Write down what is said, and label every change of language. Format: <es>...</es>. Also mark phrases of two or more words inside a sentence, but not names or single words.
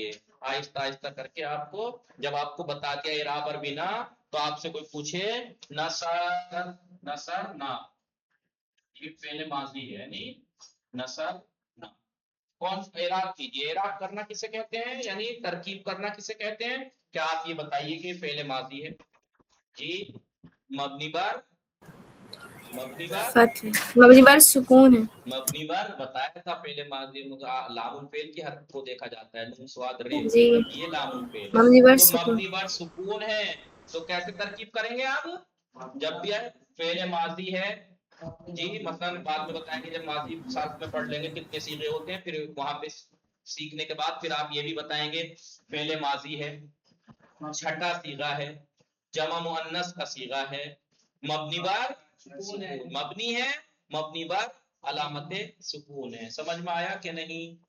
<ur>آہستہ آہستہ کر کے آپ کو، جب آپ کو بتا دیا اعراب اور بنا، تو آپ سے کوئی پوچھے نصر، نصر نہ، یہ فعل ماضی ہے، یعنی نصر نہ، کون اعراب کیجیے۔ اعراب کرنا کسے کہتے ہیں، یعنی ترکیب کرنا کسے کہتے ہیں؟ کیا آپ یہ بتائیے کہ فعل ماضی ہے جی؟ مبنی بر، مبنی بر، مبنی بر سکون ہے۔ مبنی بر بتایا تھا فعل ماضی لام الفعل کی حرف کو دیکھا جاتا ہے، نون سواد ر، جی یہ لام الفعل ہے۔ مبنی بر تو سکون۔ مبنی بر سکون ہے، تو کیسے ترکیب کریں گے آپ؟ جب بھی فعل ماضی ہے جی، مثلا بعد میں بتائیں گے، جب ماضی ساتھ میں پڑھ لیں گے کتنے صیغے ہوتے ہیں، پھر وہاں پہ سیکھنے کے بعد پھر آپ یہ بھی بتائیں گے فعل ماضی ہے، چھٹا صیغہ ہے، جمع مؤنث کا صیغہ ہے، مبنی بر سکون مبنی ہے مبنی بر علامت سکون ہے سمجھ میں آیا کہ نہیں</ur>